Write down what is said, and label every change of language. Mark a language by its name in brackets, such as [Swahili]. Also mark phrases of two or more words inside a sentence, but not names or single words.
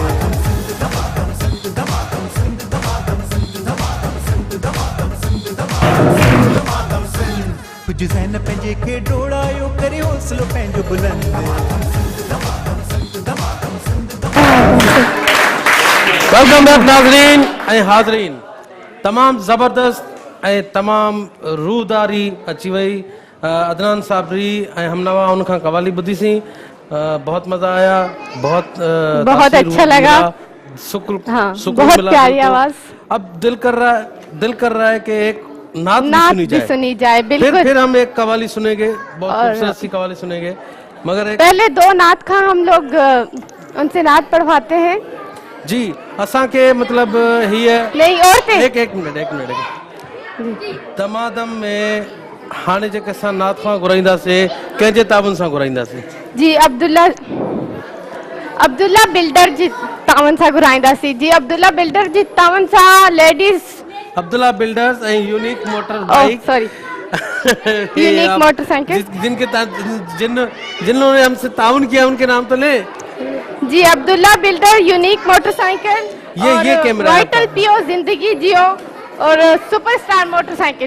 [Sindhi] कुछ ज़हन पंहिंजे खे डोड़ायो करे हौसलो पंहिंजो बुलंद [English] welcome back [Sindhi] नाज़रीन ऐं हाज़रीन तमाम ज़बरदस्त ऐं तमाम रूहदारी अची वई अदनान साबरी ऐं हमनवा उनखां कवाली ॿुधीसीं [Urdu] بہت مزہ آیا بہت बहुत तासीर اچھا لگا. ملا، سکون हाँ, सुकून बहुत मिला प्यारी دل کو. आवाज। اب دل کر رہا ہے کہ ایک نعت नात भी بھی سنی جائے بالکل. پھر ہم ایک قوالی سنیں گے بہت और- خوبصورت سی قوالی سنیں گے مگر ایک پہلے دو نعت کھاں ہم لوگ ان سے نعت پڑھواتے ہیں. [Sindhi] जी असां के मतलब हीअ [Urdu] نہیں عورتیں [Sindhi] एक मिनट दमादम में हाणे जेके असां नात खां घुराईंदासीं कंहिंजे ताबन सां घुराईंदासीं जी अब्दुल्ला बिल्डर जी तावन सां घुराईंदासीं जी अब्दुल्ला बिल्डर जी तावन सां लेडीज अब्दुल्ला बिल्डर्स एंड यूनिक मोटर बाइक सॉरी यूनिक मोटरसाइकिल [Urdu] جنہوں نے ہم سے تعاون کیا ان کے نام تو لے [Sindhi] जी अब्दुल्ला बिल्डर यूनिक मोटरसाइकिल [Urdu] یہ کیمرہ ہے وائٹل پیو زندگی جیو اور سپرسٹار موٹرسائیکل.